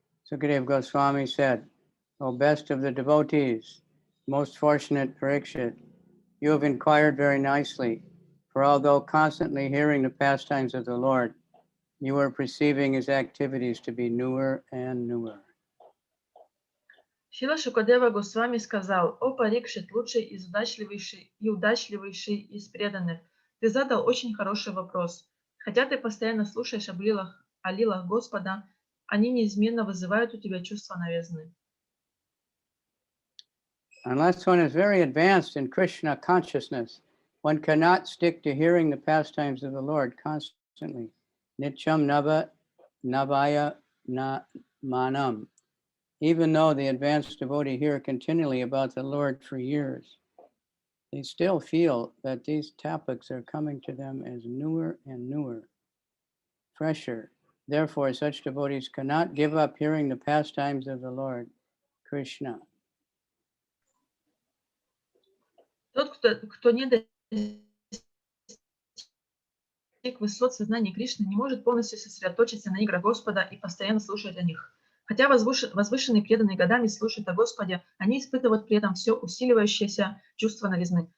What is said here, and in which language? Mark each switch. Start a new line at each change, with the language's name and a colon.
English: Sukadeva Goswami said, O best of the devotees, most fortunate Parikshit, you have inquired very nicely, for although constantly hearing the pastimes of the Lord, you are perceiving his activities to be newer and newer.
Russian: Шрила Шукадева Госвами сказал: «О Парикшит, лучший и удачливейший из преданных, ты задал очень хороший вопрос. Хотя ты постоянно слушаешь о лилах Господа, они неизменно вызывают у тебя чувство новизны».
English: Unless one is very advanced in Krishna consciousness, one cannot stick to hearing the pastimes of the Lord constantly.
Sanskrit: Nityam navaya manam.
English: Even though the advanced devotee hear continually about the Lord for years, they still feel that these topics are coming to them as newer and newer, fresher. Therefore, such devotees cannot give up hearing the pastimes of the Lord Krishna.
Russian: Тот, кто не достиг высот сознания Кришны, не может полностью сосредоточиться на играх Господа и постоянно слушать о них. Хотя возвышенные преданные годами слушают о Господе, они испытывают при этом все усиливающееся чувство новизны.